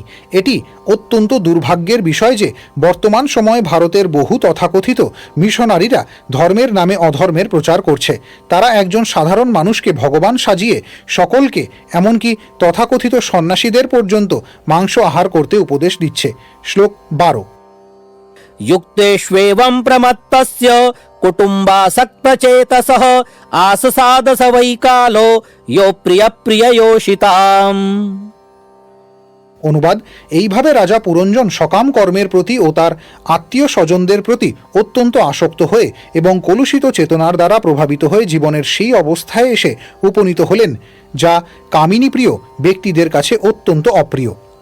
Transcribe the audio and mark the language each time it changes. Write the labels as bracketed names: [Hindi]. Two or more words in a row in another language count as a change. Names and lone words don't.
[Bangla] এটি অত্যন্ত দুর্ভাগ্যের বিষয় যে বর্তমান সময়ে ভারতের বহু তথাকথিত মিশনারিরা ধর্মের নামে অধর্মের প্রচার করছে। তারা একজন সাধারণ মানুষকে ভগবান সাজিয়ে সকলকে, এমনকি তথাকথিত সন্ন্যাসীদের পর্যন্ত মাংস আহার করতে উপদেশ দিচ্ছে। শ্লোক 12। [Sanskrit] युक्तेष्वेवं प्रमत्तस्य कुटुम्बासक्तचेतसः आससादस वै कालो यो प्रियप्रिययोषिताम्। [Bangla] অনুবাদ: এইভাবে রাজা পুরঞ্জন সকাম কর্মের প্রতি ও তার আত্মীয় স্বজনদের প্রতি অত্যন্ত আসক্ত হয়ে এবং কলুষিত চেতনার দ্বারা প্রভাবিত হয়ে জীবনের সেই অবস্থায় এসে উপনীত হলেন যা কামিনী প্রিয় ব্যক্তিদের কাছে অত্যন্ত অপ্রিয়।